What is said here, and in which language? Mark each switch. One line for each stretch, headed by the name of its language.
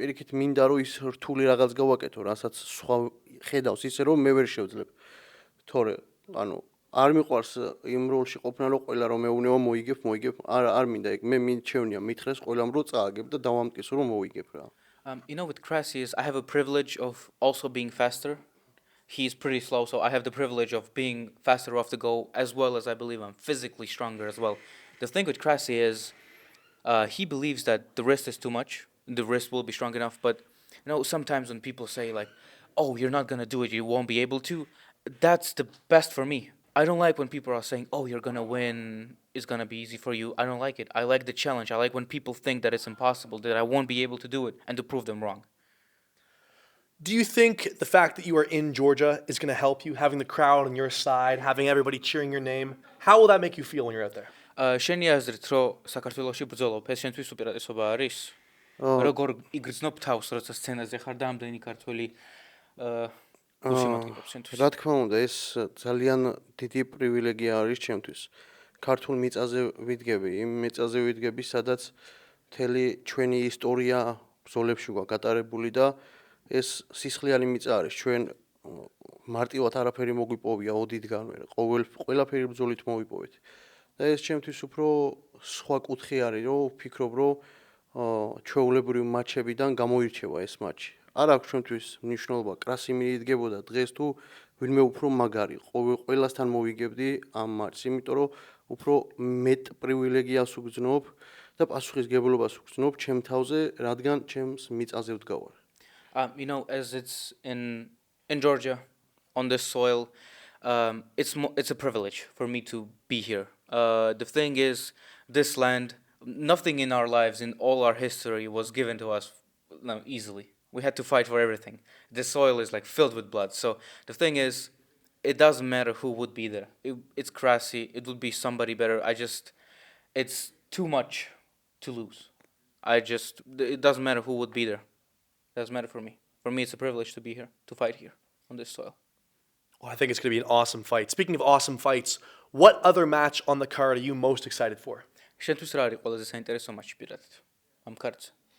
Georgian: პირიქით მინდა რომ ის რთული რაღაც გავაკეთო, რასაც სხვა ხედავს ისე რომ მე ვერ შევძლებ. თორე ანუ არ მიყვარს იმ როლში ყოფნა რომ ყველა რომ მეუნევა მოიგებ. არ მინდა ეგ. მე მიჩევნია მითხრეს ყველამ რომ წააგებ და დავამტკიცო რომ მოვიგებ რა.
English: with Cressy is I have a privilege of also being faster. He's pretty slow, so I have the privilege of being faster off the go, as well as I believe I'm physically stronger as well. The thing with Cressy is he believes that the wrist is too much, the wrist will be strong enough, but sometimes when people say like, oh, you're not gonna do it, you won't be able to, that's the best for me. I don't like when people are saying, oh, you're gonna win, it's gonna be easy for you. I don't like it. I like the challenge. I like when people think that it's impossible, that I won't be able to do it, and to prove them wrong. Do you think the fact that you are in Georgia is going to help you, having the crowd on your side, having everybody cheering your name? How will that make you feel when you're out there?
Georgian: შენი აზრით, რომ საქართველოში ბრძოლობ, ეს შენთვის უპირატესობა არის? როგორ იგრძნობ თავს, როცა სცენაზე ხარ და ამდენი ქართველი გულშემატკივრობს შენთვის? რა თქმა უნდა, ეს ძალიან დიდი პრივილეგია არის ჩემთვის. ქართულ მიწაზე ვიდგები, იმ მიწაზე ვიდგები, სადაც მთელი ჩვენი ისტორია ბრძოლებში გვაქვს გატარებული და ეს სისხლიანი მიწა არის. ჩვენ მარტივად არაფერი მოგვიპოვია ოდითგანვე, ყველაფერი ბრძოლით მოვიპოვეთ. და ეს ჩემთვის უფრო სხვა კუთხე არის, რომ ვფიქრობ, რომ ჩვეულებრივ მატჩებიდან გამოირჩევა ეს მატჩი. არ აქვს ჩვენთვის მნიშვნელობა, კრასი მიიდგებოდა დღეს თუ ვინმე უფრო მაგარი. ყველასთან მოვიგებდი ამ მატჩს, იმიტომ რომ უფრო მეტ პრივილეგიას ვგრძნობ და პასუხისგებლობას ვგრძნობ ჩემ თავზე, რადგან ჩემს მიწაზე ვდგავარ.
English: As it's in Georgia, on this soil, it's a privilege for me to be here. The thing is, this land, nothing in our lives, in all our history, was given to us easily. We had to fight for everything. The soil is like filled with blood. So the thing is, it doesn't matter who would be there. It's Cressy. It would be somebody better. It's too much to lose. It doesn't matter who would be there. Doesn't matter for me. For me, it's a privilege to be here, to fight here on this soil. Well, I think it's going to be an awesome fight. Speaking of awesome fights, what other match on the card are you most excited for?
Georgian: შენთვის რა არის ყველაზე საინტერესო მატჩი პირადად ამ კარტზე?